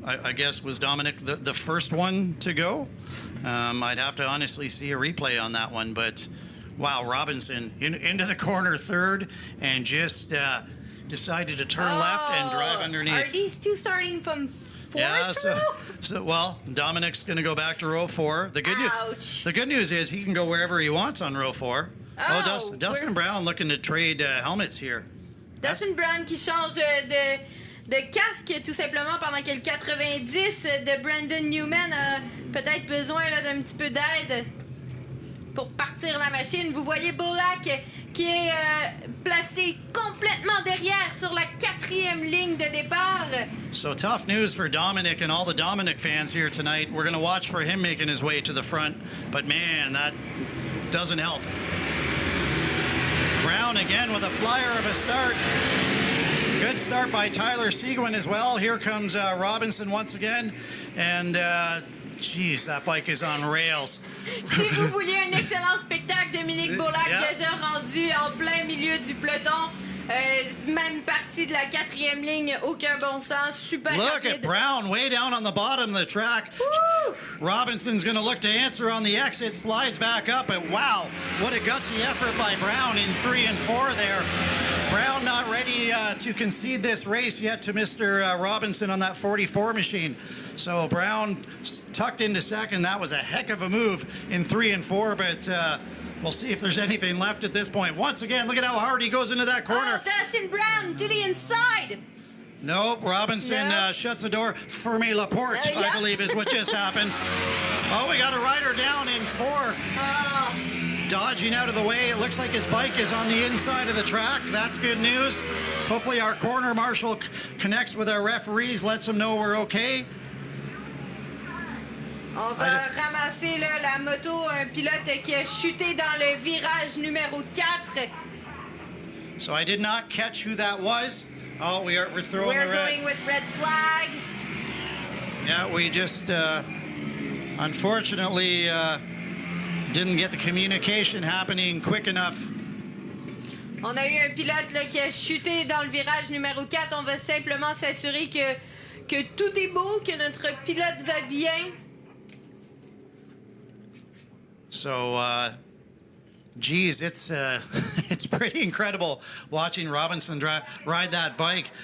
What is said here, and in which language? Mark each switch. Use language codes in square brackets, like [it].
[en] I guess was Dominic the first one to go. I'd have to honestly see a replay on that one, but wow, Robinson into the corner 3rd and just decided to turn left and drive underneath. Are these 2 starting from 4th row? Well, Dominic's going to go back to row 4. The good news is he can go wherever he wants on row 4. Dustin Brown looking to trade helmets here. [fr] Dustin Brown qui change de casque tout simplement pendant que le 90 de Brandon Newman a peut-être besoin là, d'un petit peu d'aide pour partir la machine. Vous voyez Bullock qui est placé complètement derrière sur la 4e ligne de départ. [en] So tough news for Dominic and all the Dominic fans here tonight. We're going to watch for him making his way to the front, but man, that doesn't help. Brown again with a flyer of a start. Good start by Tyler Seguin as well. Here comes Robinson once again. And, geez, that bike is on rails. [fr] Si vous vouliez un excellent spectacle, Dominic Bourlac déjà rendu en plein milieu du peloton. Même partie de la 4e ligne, aucun bon sens, super [en] Look [fr] rapide. [en] at Brown way down on the bottom of the track. Woo! Robinson's going to look to answer on the exit, slides back up, and wow, what a gutsy effort by Brown in 3 and 4 there. Brown not ready to concede this race yet to Mr. Robinson on that 44 machine. So Brown tucked into 2nd. That was a heck of a move in 3 and 4, but we'll see if there's anything left at this point. Once again, look at how hard he goes into that corner. Oh, Dustin Brown to the inside. Nope, Robinson shuts the door. [fr] Fermi Laporte, [en] I believe, is what just happened. Oh, we got a rider down in 4. dodging out of the way. It looks like his bike is on the inside of the track. That's good news. Hopefully our corner marshal connects with our referees, lets them know we're okay. [fr] On va ramasser là, la moto, un pilote qui a chuté dans le virage numéro 4. [en] So I did not catch who that was. Oh, we're throwing the red. We're going with red flag. Yeah, we just unfortunately didn't get the communication happening quick enough. [fr] On a eu un pilote là, qui a chuté dans le virage numéro 4. On va simplement s'assurer que tout est beau, que notre pilote va bien. [en] So, geez, it's it's pretty incredible watching Robinson ride that bike.